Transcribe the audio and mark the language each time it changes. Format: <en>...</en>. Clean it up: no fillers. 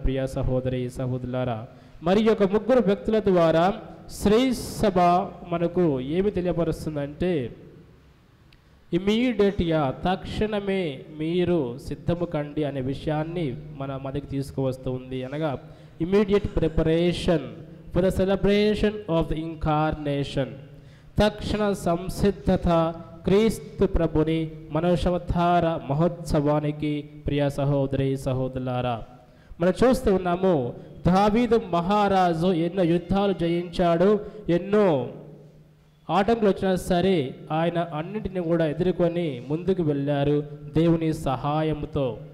<te>ప్రియ సహోదరి సహోదరులారా, మరి యొక్క 3 వ్యక్తుల ద్వారా శ్రీ సభ మనకు ఏమి తెలియపరుస్తుందంటే, ఇమీడియట్గా తక్షణమే మీరు సిద్ధము కండి అనే విషయాన్ని మన మధ్యకి తీసుకువస్తుంది. అనగా</te> <en>immediate preparation for the celebration of the incarnation.</en> <te>తక్షణ సంసిద్ధత క్రీస్తు ప్రభుని మనోశవతార మహోత్సవానికి ప్రియ సహోదరి సహోదరులారా, మనం చూస్తూ ఉన్నాము దావీదు మహారాజు ఎన్నో యుద్ధాలు జయించాడు, ఎన్నో ఆటంకులు వచ్చినా సరే ఆయన అన్నింటిని కూడా ఎదుర్కొని ముందుకు వెళ్ళారు దేవుని సహాయంతో.</te>